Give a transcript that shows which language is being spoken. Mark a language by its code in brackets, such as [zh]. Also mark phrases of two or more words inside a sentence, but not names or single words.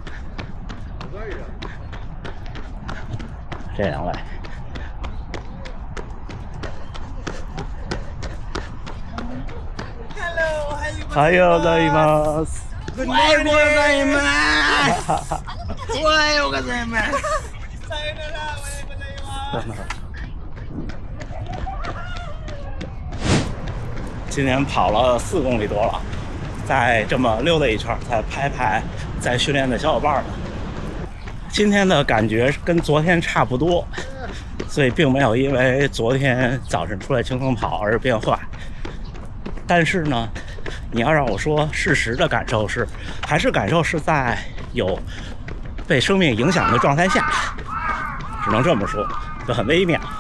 [zh] 这2位， [ja] おはようございます。おはようございます。おはようございます。さよなら、おはようございます。 [zh] 今天跑了4公里多了，再这么溜达一圈，再拍拍在训练的小伙伴们。今天的感觉跟昨天差不多，所以并没有因为昨天早晨出来轻松跑而变坏。但是呢，你要让我说事实的感受是，还是感受是在有被生命影响的状态下，只能这么说，就很微妙。